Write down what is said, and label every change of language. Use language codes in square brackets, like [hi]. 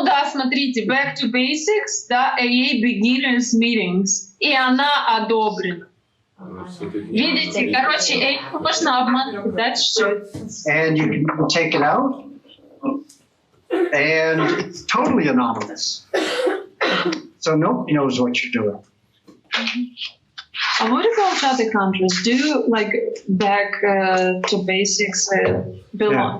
[ru] Смотрите, Back to Basics, да, AA Beginners Meetings, и она одобрена. Видите, короче, AA можно обмануть, да, чуть-чуть. [en] And you can take it out, and it's totally anonymous. So nobody knows what you're doing. What about other countries? Do Back to Basics belong?